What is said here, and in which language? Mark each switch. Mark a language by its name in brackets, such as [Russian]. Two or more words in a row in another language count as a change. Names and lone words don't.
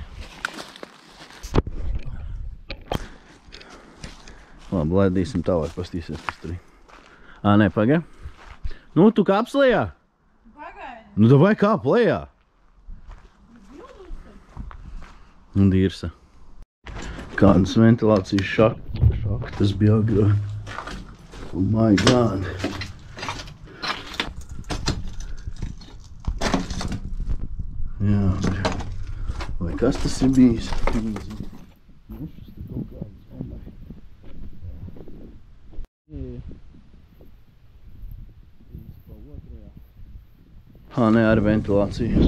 [Latvian] Labi, laidīsim tālāk, pastīsies, kas tur ir. Nē, pagai. Nu, tu kāps lejā? Pagaidi. Nu, davai kāp lejā. Un dirsa. Kādas ventilācijas šaktas bija agrāk. [English] Oh my god. [Latvian] Jā, vai kas tas ir bijis? Nē, ar ventilāciju.